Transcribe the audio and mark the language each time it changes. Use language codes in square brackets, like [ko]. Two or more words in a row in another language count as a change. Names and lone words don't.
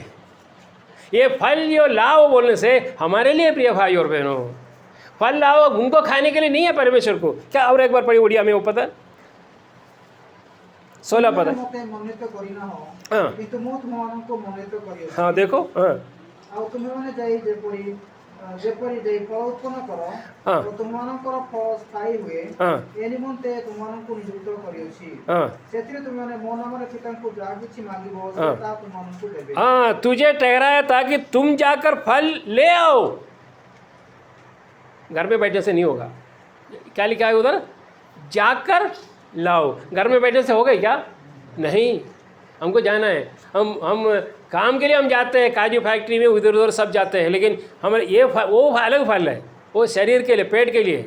[hi] ये फल जो लाओ बोलने से हमारे लिए प्रिय भाई और बहनों, फल लाओ उनको खाने के लिए नहीं है परमेश्वर को। क्या? और एक बार पढ़ी उड़िया में, वो पता 16 पद। हाँ हाँ देखो, हाँ [or] ଯେପରି ଦେଇ ଫଳ ଉତ୍ପନ୍ନ କର ଓ ତୁମମାନଙ୍କର ଫଳ ସ୍ଥାୟୀ ହୁଏ ଏ ନିମନ୍ତେ ତୁମମାନଙ୍କୁ ନିଯୁକ୍ତ କରିଅଛି। ସେଥିରେ ତୁମମାନେ ମୋ ନାମରେ ପିତାଙ୍କୁ ଯାହା କିଛି ମାଗିବ ସେ ତାହା ତୁମମାନଙ୍କୁ ଦେବେ। [hi] हाँ, तुझे ठहराया ताकि तुम जाकर फल ले आओ। घर में बैठने से नहीं होगा। क्या लिखा है उधर? जाकर लाओ। घर में बैठने से होगा क्या? नहीं, हमको जाना है। हम काम के लिए हम जाते हैं, काजू फैक्ट्री में उधर उधर सब जाते हैं, लेकिन हमारे ये फल, वो अलग फल है, वो शरीर के लिए, पेट के लिए।